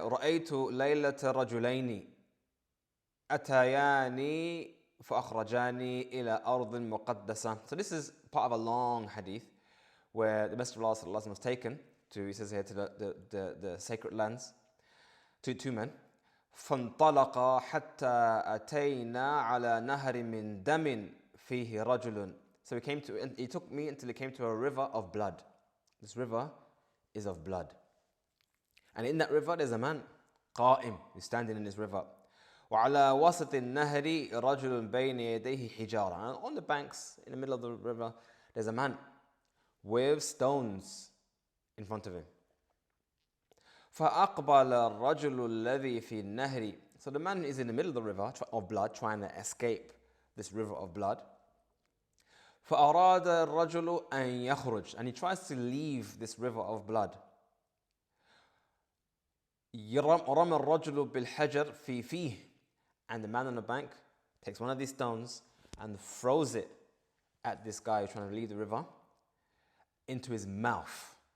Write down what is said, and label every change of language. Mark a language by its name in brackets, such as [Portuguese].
[Arabic] رأيت ليلة رجلين أتياني فأخرجاني إلى أرض مقدسة. [English] So this is part of a long hadith where the Messenger of Allah was taken to, he says here, to the sacred lands, to 2 men. [Arabic] فانطلق حتى أتينا على نهر من دم فيه رجل. [English] So he took me until he came to a river of blood. This river is of blood. And in that river there's a man, [Arabic] قائم, [English] he's standing in this river. [Arabic] وعلى وسط النهر رجل بين يديه حجارة. [English] And on the banks, in the middle of the river, there's a man with stones in front of him. [Arabic] فأقبل الرجل الذي في النهر. [English] So the man is in the middle of the river of blood, trying to escape this river of blood. [Arabic] فأراد الرجل أن يخرج, [English] and he tries to leave this river of blood. [Arabic] رمى الرجل بالحجر في فيه, [English] and the man on the bank takes one of these stones and throws it at this guy trying to leave the river into his mouth.